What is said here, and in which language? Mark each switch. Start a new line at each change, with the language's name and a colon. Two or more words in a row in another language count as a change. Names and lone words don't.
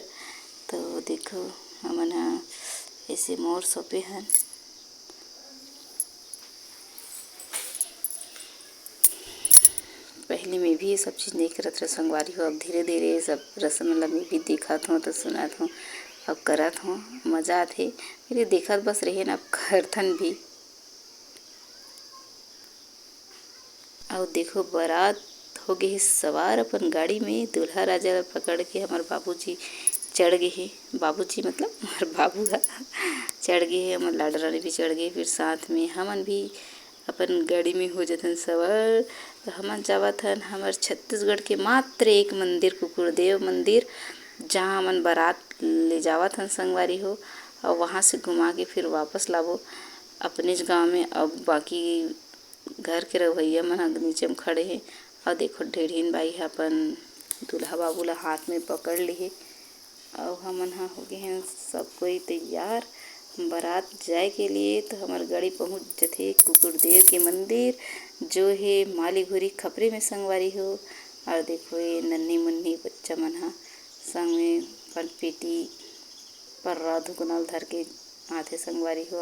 Chhattisgarhi: तो देखो हमन ह ऐसे मोर सोपे हन। पहले मैं भी ये सब चीज़ नहीं करत रहे संगवारी हो, अब धीरे धीरे सब रस्म ला मैं भी देखत हूँ तो सुनत हूँ, अब करत हूँ, मज़ा आथे। फिर देखत बस रहे ना, अब करथन भी। और देखो बारात हो गए है सवार अपन गाड़ी में, दूल्हा राजा ला पकड़ के हमार बाबूजी चढ़ गए है। बाबूजी मतलब हमार बाबू है चढ़ गए है, हमार लाडा रानी भी चढ़ गए। फिर साथ में हमन भी अपन गाड़ी में हो जाथन सवार। तो हमन जावत हन हमार छत्तीसगढ़ के मात्र एक मंदिर, कुकुरदेव मंदिर, जहाँ हमन बारात ले जावत हन संगवारी हो। और वहाँ से घुमा के फिर वापस लाबो अपने गाँव में। अब बाकी घर के रवैया मन नीचे में खड़े हैं। और देखो ढेढ़ीन बाई ह अपन दूल्हा बाबू ला हाथ में पकड़ ली है। और हमन ह हो गए हैं सब कोई तैयार बारात जाए के लिए। तो हमार गाड़ी पहुंच जथे कुकुरदेव के मंदिर, जो है माली घुरी खपरे में संगवारी हो। और देखो ये नन्ही मुन्नी बच्चा मन ह संग में अपन पेटी पर धुकनल धर के आथे संगवारी हो।